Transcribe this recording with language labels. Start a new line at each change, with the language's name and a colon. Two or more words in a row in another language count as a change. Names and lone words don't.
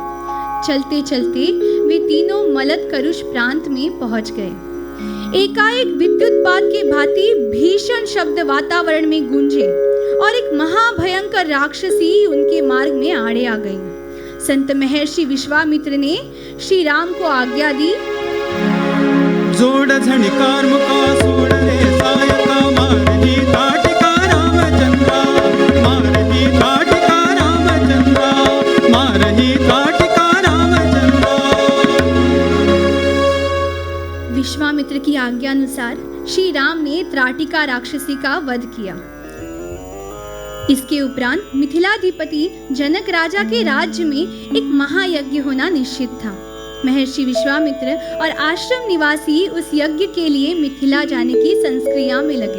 Hindi: चलते चलते वे तीनों मलद करुष प्रांत में पहुंच गए। एकाएक विद्युतपात के भांति भीषण शब्द वातावरण में गूंजे और एक महाभयंकर राक्षसी उनके मार्ग में आड़े आ गई। संत महर्षि विश्वामित्र ने श्री राम को आज्ञा दी,
Marathi: जोड़ झणकार मुका सोड़ रे सायका मारही ताटिका रामचंद्रा, मारही ताटिका रामचंद्रा, मारही ताटिका रामचंद्रा।
Hindi: विश्वामित्र की आज्ञा अनुसार श्री राम ने त्राटिका राक्षसी का वध किया। इसके उपरांत मिथिलाधिपति जनक राजा के राज्य में एक महायज्ञ होना निश्चित था। महर्षि विश्वामित्र और आश्रम निवासी उस यज्ञ के लिए मिथिला जाने की संस्क्रिया में लगे।